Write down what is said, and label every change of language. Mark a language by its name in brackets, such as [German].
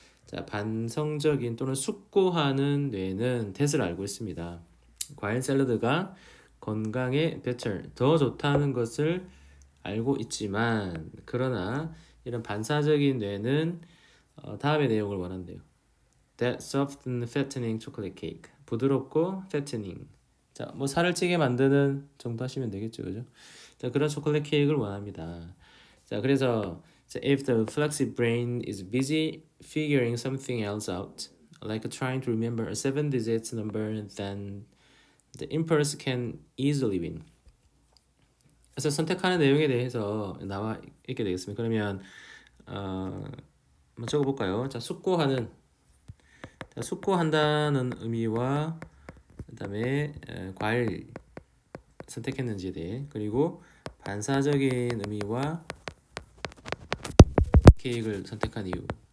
[Korean] 자, 반성적인 또는 숙고하는 뇌는 뜻을 알고 있습니다. 과일 샐러드가 건강에 better, 더 좋다는 것을 알고 있지만, 그러나 이런 반사적인 뇌는 다음의 내용을 원한대요. [English] That soft and fattening chocolate cake. [Korean] 부드럽고 fattening. 자, 뭐 살을 찌게 만드는 정도 하시면 되겠죠, 그죠? 자, 그런 초콜릿 케이크를 원합니다. [English] 자, 그래서 if the reflexive brain is busy figuring something else out, like trying to remember a 7-digit number, then the impulse can easily win. [Korean] 그래서 선택하는 내용에 대해서 나와 있게 되겠습니다. 그러면 한번 적어볼까요? 자, 숙고하는. 자, 숙고한다는 의미와 그다음에 과일 선택했는지에 대해, 그리고 반사적인 의미와 케이크를 선택한 이유.